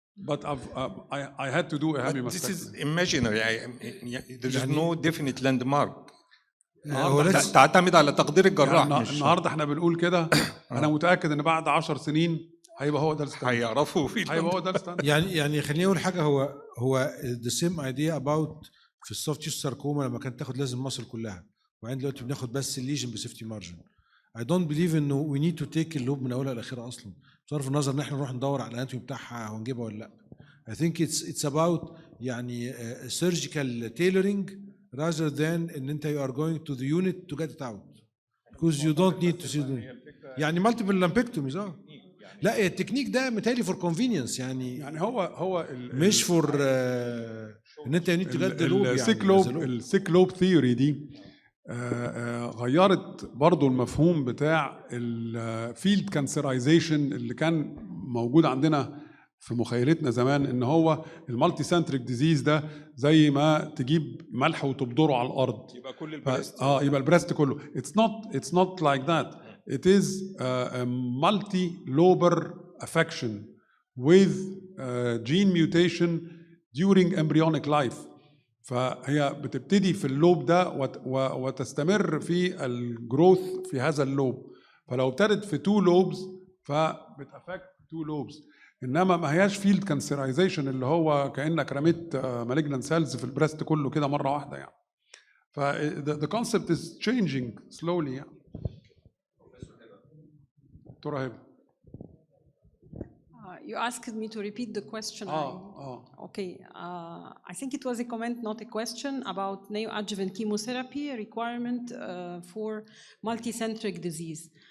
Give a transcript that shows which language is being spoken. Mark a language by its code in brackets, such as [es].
[en] But I had to do a hemimastectomy. This is imaginary. There is no definite landmark. [ar] تعتمد على تقدير الجراح. يعني النهارده احنا بنقول كده. انا متاكد ان بعد 10 سنين هيبقى هو ده الستاندرد. هيعرفوا هيبقى هو ده الستاندرد. يعني خليني اقول حاجه. هو [en] the same idea about [ar] في السوفت تيشو ساركوما لما كانت تاخد لازم مصر كلها، وبعدين دلوقتي بناخد بس الليجن بسيفتي مارجن. [en] I don't believe [ar] انه [en] we need to take [ar] اللوب من اولها لاخرها اصلا، بصرف النظر ان احنا نروح ندور على الاناتومي بتاعها ونجيبها ولا لا. [en] I think it's about يعني surgical tailoring rather than [ar] ان انت [en] you are going to the unit to get it out because you don't need to see the يعني multiple lumpectomies. [ar] لا التكنيك ده متهيألي [en] for convenience [ar] يعني هو [en] مش for [ar] ان انت [en] need to get the loop. [ar] يعني السيك لوب ثيوري دي غيرت برضو المفهوم بتاع الفيلد كانسرايزيشن اللي كان موجود عندنا في مخيلتنا زمان، ان هو المالتي سنتريك ديزيز ده زي ما تجيب ملح وتبدره على الارض يبقى كل البريست يبقى البريست كله. [en] It's not like that. It is a multi-lobar affection with gene mutation during embryonic life. [ar] فهي بتبتدي في اللوب ده وتستمر في الجروث في هذا اللوب. فلو ابتدت في 2 lobes فبتأفكت 2 lobes. انما ما هياش فيلد كانسرايزيشن اللي هو كانك رميت مالجنان سيلز في البريست كله كده مره واحده يعني. [en] ف the concept is changing slowly يعني. [ar] دكتوره هبه. [en] You asked me to repeat the question. Okay. I think it was a comment, not a question, about neoadjuvant chemotherapy requirement for multicentric disease.